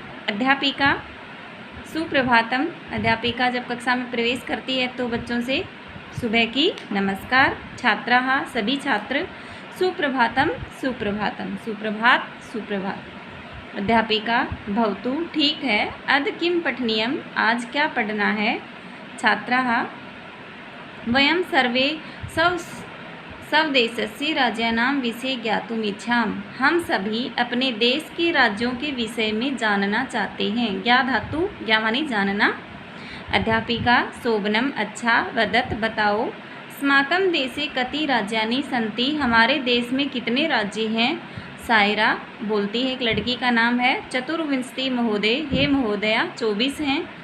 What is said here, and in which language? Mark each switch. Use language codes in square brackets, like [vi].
[hi] अध्यापिका सुप्रभातम। अध्यापिका जब कक्षा में प्रवेश करती है तो बच्चों से सुबह की नमस्कार। छात्राः सभी छात्र सुप्रभातम सुप्रभातम, सुप्रभात सुप्रभात। अध्यापिका भवतु ठीक है। [sa] अद्य किं पठनीयम्, [hi] आज क्या पढ़ना है। [sa] छात्राः वयं सर्वे स्वदेशस्य राज्यानां विषये ज्ञातुम् इच्छामः। [hi] हम सभी अपने देश के राज्यों के विषय में जानना चाहते हैं। ज्ञा धातु, ज्ञा मानी जानना। अध्यापिका शोभनम अच्छा, वदत बताओ। [sa] अस्माकं देशे कति राज्यानि सन्ति, [hi] हमारे देश में कितने राज्य हैं। सायरा बोलती है, एक लड़की का नाम है। [sa] चतुर्विंशति महोदय, हे महोदया [hi] 24 हैं।